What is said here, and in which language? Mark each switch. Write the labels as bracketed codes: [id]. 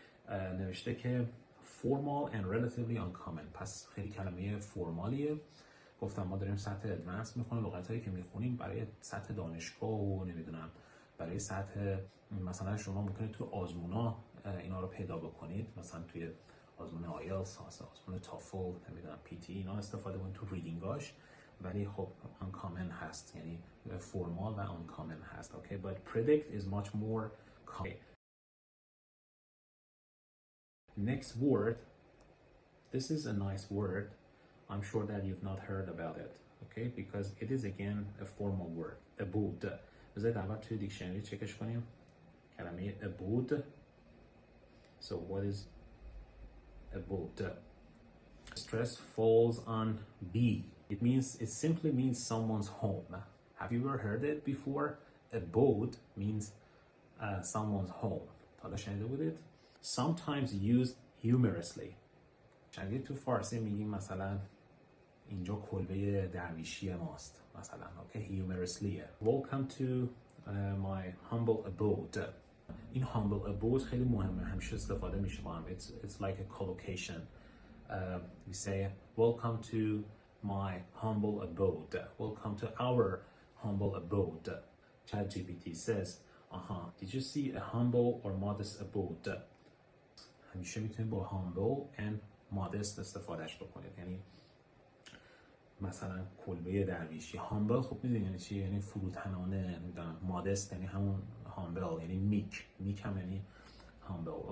[fa] نوشته که [en] formal and relatively uncommon. [fa] پس خیلی کلمه فرمالیه. گفتم ما داریم سطح ادوانس میخونیم، لغتایی که میخونیم برای سطح دانشگاه و نمیدونم برای سطح مثلا شما ممکنه تو آزمونا اینا رو پیدا بکنید، مثلا توی آزمون آیلتس، آزمون تافل، نمیدونم پی تی، اینا استفاده کنید تو ریدینگاش، ولی خب uncommon هست، یعنی فرمال و uncommon هست. [en] Okay, but predict is much more common. Next word, this is a nice word. I'm sure that you've not heard about it, okay, because it is again a formal word. Abud. بذارید اول توی dictionary چکش کنیم کلمه abud. So what is abud? Stress falls on B. It simply means someone's home. Have you ever heard it before? Abode means someone's home. [fa] حالا شنیده بودید؟ [en] Sometimes used humorously. [fa] شنیدید تو فارسی میگیم مثلا اینجا کلبه درویشی ماست مثلا. [en] Okay, humorously. Welcome to my humble abode. [fa] این [en] humble abode [fa] خیلی مهمه، همیشه استفاده میشه با هم. [en] It's like a collocation. We say welcome to my humble abode. Welcome to our humble abode. ChatGPT says, did you see a humble or modest abode? [fa] همیشه میتونید با [en] humble and modest [fa] استفادهش بکنید. یعنی مثلا کلبه درویشی. humble خب میدونید یعنی چی؟ یعنی فروتنانه. modest یعنی همون humble یعنی meek هم یعنی humble.